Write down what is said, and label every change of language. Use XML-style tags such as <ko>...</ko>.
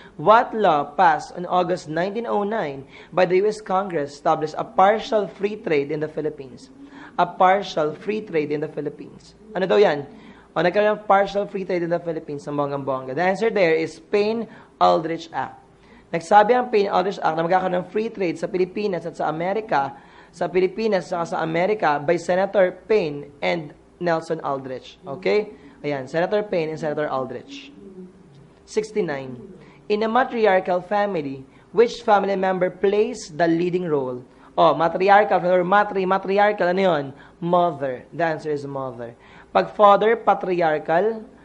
<en>What law passed on August 1909 by the U.S. Congress established a partial free trade in the Philippines? A partial free trade in the Philippines.</en> <tl>Ano daw yan? O nagkaroon ng</tl> <en>partial free trade in the Philippines</en> <tl>sa bonggang-bongga.</tl> <en>The answer there is Payne-Aldrich Act.</en> <tl>Nagsabi ang Payne-Aldrich Act na magkakaroon ng free trade sa Pilipinas at sa Amerika, sa Amerika by Senator Payne and Nelson Aldrich.</tl> <en>Okay? Ayan, Senator Payne and Senator Aldrich. 69. In a matriarchal family, which family member plays the leading role? Oh, matriarchal or matriarchal, ano yun? Mother. The answer is mother. Pag father, patriarchal.</en>